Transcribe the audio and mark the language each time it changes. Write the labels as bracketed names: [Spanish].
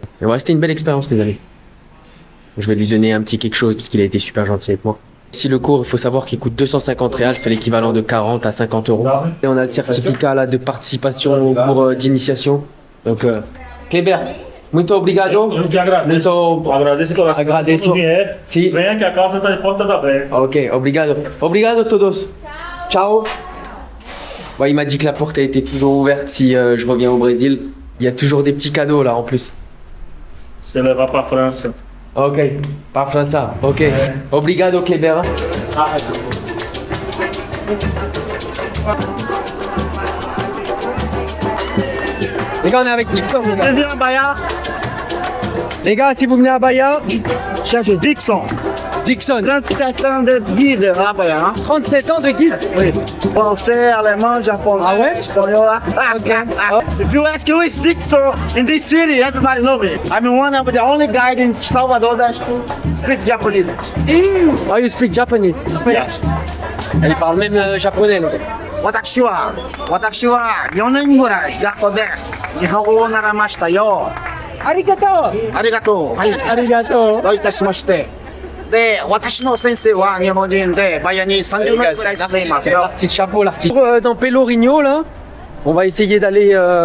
[French] Et ouais, c'était une belle expérience les amis. Je vais lui donner un petit quelque chose parce qu'il a été super gentil avec moi. Ici le cours, il faut savoir qu'il coûte 250 reals, ça fait l'équivalent de 40 à 50 euros. Et on a le certificat là de participation au cours d'initiation. [Portuguese] Donc Kléber, muito obrigado. Eu te agradeço. Agradeço pela Agradeço. vier. Sim. Venha que a casa está de portas abertas. Ok, obrigado. Obrigado a todos. Ciao. [French] Ouais, il m'a dit que la porte a été toujours ouverte si je reviens au Brésil. Il y a toujours des petits cadeaux là en plus. [Portuguese] Você levar para a França. [French] Ok, pas français. Ok. Obrigado Kléber. Les gars, on est avec Dixon. Viens à Bahia, Les gars, si vous venez à Bahia, cherche Dixon. Dixon. 37 ans de guide à Bahia. Hein? 37 ans de guide. Oui. Français, allemand, japonais, Ah ouais? espagnol. Ok. [English] If you ask who is Dixon in this city, everybody knows me. I'm one of the only guide in Salvador that speak Japanese. Oh, you speak Japanese? Yes. [French] Elle parle même japonais. Donc. [Japanese] 私は 4年ぐらい学校で日本語を習いましたよ。ありがとう。はい。ありがとう。どういたしまして。で、私の先生は日本人で、バイヤに30年ぐらい住んでいますよ。 [French] L'artiste chapeau, l'artiste. Dans Pelourinho, là, on va essayer d'aller